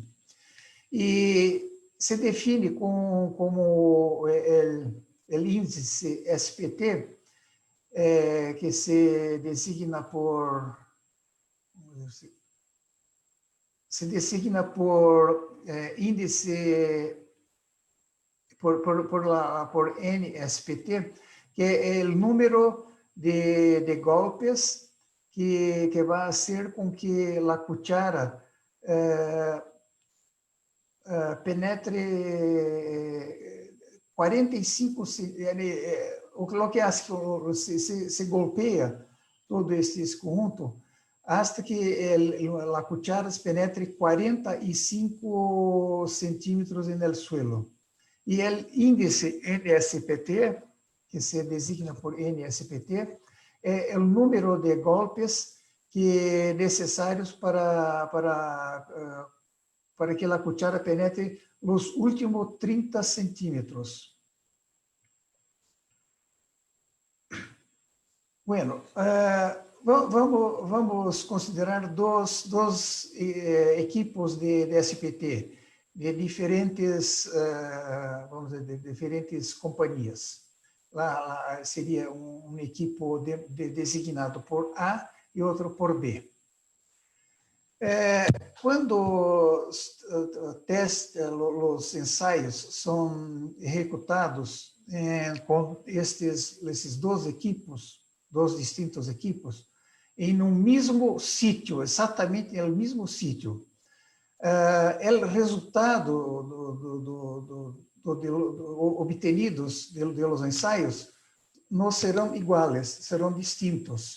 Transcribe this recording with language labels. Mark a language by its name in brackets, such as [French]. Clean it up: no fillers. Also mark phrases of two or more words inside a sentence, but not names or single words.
[Portuguese] E se define como o índice SPT, que se designa por índice por NSPT, que é o número de golpes que vai fazer com que a cuchara penetre 45, o que se golpeia todo este conjunto, hasta que a cuchara penetre 45 centímetros no suelo. E o índice NSPT, que se designa por NSPT, é o número de golpes que necessários para que a cuchara penetre os últimos 30 centímetros. Bueno, vamos considerar [Spanish] dos equipos [Portuguese] de SPT, de diferentes, vamos dizer, de diferentes companhias. Lá seria um equipo designado por A e outro por B. Quando os ensaios são executados com esses dois distintos equipos, em um mesmo sítio, exatamente no mesmo sítio, o resultado obtenidos dos ensaios não serão iguais, serão distintos.